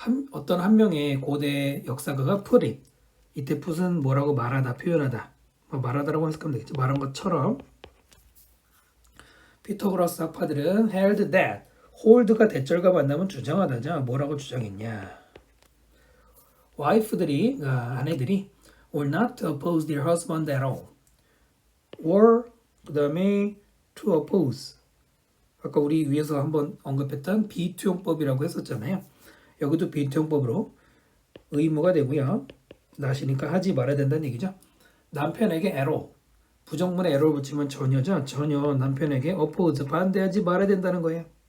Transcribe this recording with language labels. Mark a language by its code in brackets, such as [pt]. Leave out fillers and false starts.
[ko] 어떤 한 명의 고대 역사가가 [en] put it. [ko] 이때 put은 뭐라고 말하다, 표현하다. 말하다라고 해석하면 되겠죠. 말한 것처럼. 피타고라스 학파들은 [en] held that. [ko] hold가 대절과 만나면 주장하다죠. 뭐라고 주장했냐. 와이프들이, 아내들이 [en] were not to oppose their husband at all. were, [ko] 그 다음에 [en] to oppose. [ko] 아까 우리 위에서 한번 언급했던 비투용법이라고 했었잖아요. 여기도 비투용법으로 의무가 되고요. 나시니까 하지 말아야 된다는 얘기죠. 남편에게 [en] at all. [ko] 부정문에 at를 붙이면 전혀죠. 전혀 남편에게 [en] oppose, [ko] 반대하지 말아야 된다는 거예요.